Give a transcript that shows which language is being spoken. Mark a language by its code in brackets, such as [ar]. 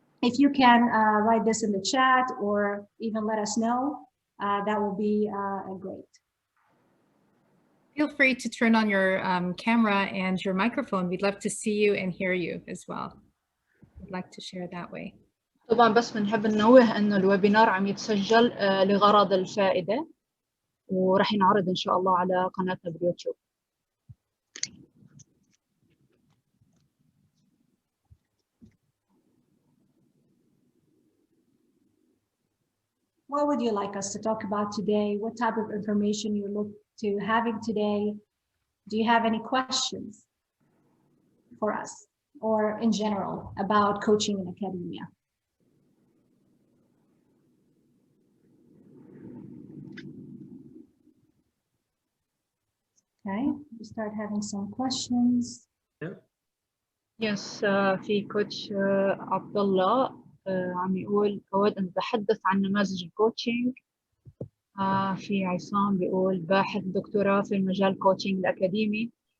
[en] If you can write this in the chat or even let us know, that will be great. Feel free to turn on your camera and your microphone. We'd love to see you and hear you as well. We'd like to share that way. [ar] طبعا بس بنحب ننوه انه الويبينار عم يتسجل لغرض الفائدة، ورح ينعرض ان شاء الله على قناتنا باليوتيوب. [en] What would you like us to talk about today? What type of information you look to having today? Do you have any questions for us or in general about coaching in academia? Okay, we start having some questions. [ar] Yes, في كوتش عبد الله عم يقول أود أن أتحدث عن نماذج الكوتشنج. في عصام بيقول باحث دكتوراه في المجال الكوتشنج الأكاديمي.